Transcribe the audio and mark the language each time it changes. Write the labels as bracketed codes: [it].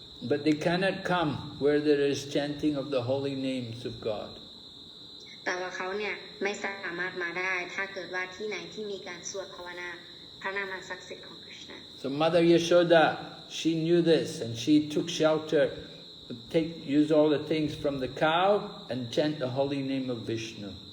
[en] But they cannot come where there is chanting of the holy names of God. [th] แต่ว่าเขาเนี่ยไม่สามารถมาได้ถ้าเกิดว่าที่ไหนที่มีการสวดภาวนาพระนามศักดิ์สิทธิ์ของกฤษณา [en] So Mother Yashoda, she knew this, and she took shelter, use all the things from the cow and chant the holy name of Vishnu.